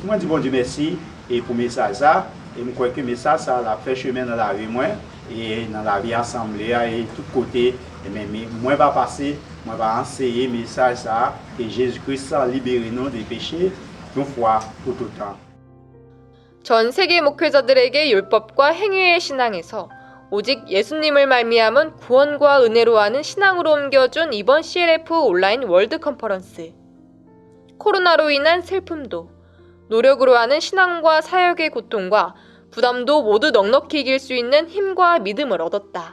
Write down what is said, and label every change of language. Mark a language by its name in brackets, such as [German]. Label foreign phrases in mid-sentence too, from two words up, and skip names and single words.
[French] Moi, je dis bon Dieu merci et pour le message ça. Et je crois que le message ça a fait chemin dans la vie moi et dans la vie assemblée et tout côté. Et même moi va passer, moi va enseigner le message ça que Jésus-Christ a libéré nous des péchés une fois pour tout le temps. [Korean] 전 세계 목회자들에게 율법과 행위의 신앙에서 오직 예수님을 말미암은 구원과 은혜로 하는 신앙으로 옮겨준 이번 CLF 온라인 월드 컨퍼런스. 코로나로 인한 슬픔도, 노력으로 하는 신앙과 사역의 고통과 부담도 모두 넉넉히 이길 수 있는 힘과 믿음을 얻었다.